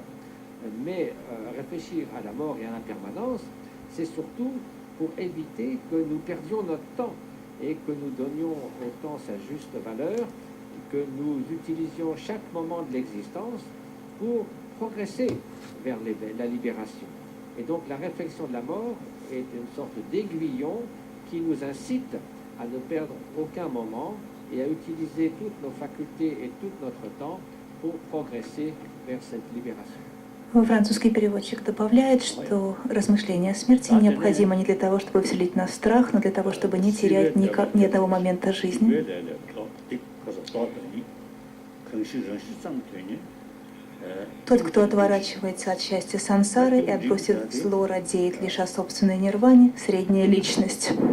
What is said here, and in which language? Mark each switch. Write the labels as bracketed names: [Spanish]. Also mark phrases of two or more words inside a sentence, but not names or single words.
[French] Mais réfléchir à la mort et à l'impermanence, c'est surtout pour éviter que nous perdions notre temps et que nous donnions au temps sa juste valeur, que nous utilisions chaque moment de l'existence pour progresser vers la libération. Et donc la réflexion de la mort est une sorte d'aiguillon qui nous incite à ne perdre aucun moment et à utiliser toutes nos facultés et tout notre temps pour progresser vers cette libération. [Russian] Французский переводчик добавляет, что размышление о смерти необходимо не для того, чтобы вселить нас в страх, но для того, чтобы не терять ни одного момента жизни. Тот, кто отворачивается от счастья сансары и отбросив зло, радеет лишь о собственной нирване, средняя личность.